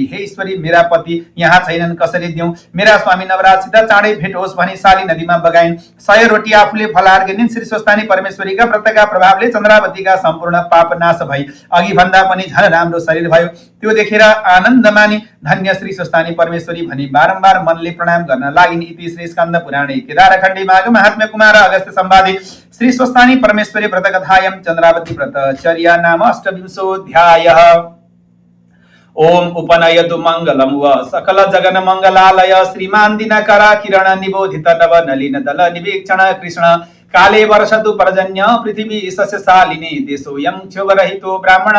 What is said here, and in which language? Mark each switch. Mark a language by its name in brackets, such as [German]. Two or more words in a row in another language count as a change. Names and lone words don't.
[Nepali] हे ईश्वरी, मेरा पति यहाँ छैनन्, कसरी दिउँ? मेरा स्वामी नवराजसित चाँडै भेट होस् भनी साली नदीमा बगाइन्। 100 रोटी आफूले फलार गिनिन्। श्री स्वस्थानी परमेश्वरीका व्रतका प्रभावले चन्द्रावतीका सम्पूर्ण पाप नाश भई अघि भन्दा पनि झन राम्रो शरीर भयो। त्यो देखेर आनन्द मानी धन्य श्री स्वस्थानी परमेश्वरी भनी बारम्बार मनले प्रणाम गर्न लागिन्। [Sanskrit] इति श्री स्कन्द पुराणे केदारखण्डी माघ महात्म्य कुमार अगस्त्य संवादे श्री स्वस्थानी परमेश्वरी व्रत कथायां चन्द्रावती व्रतचर्या नाम अष्टविंशोऽध्यायः। ओम उपनयतु मंगलम व सकल जगन मंगलालय श्रीमान दिनकरा किरण निबोधित नव नलिन दल निवीक्षण कृष्ण काले वर्षतु पर्जन्य पृथिवी सस्यशालिनी देशोऽयं क्षोभरहितो ब्राह्मणा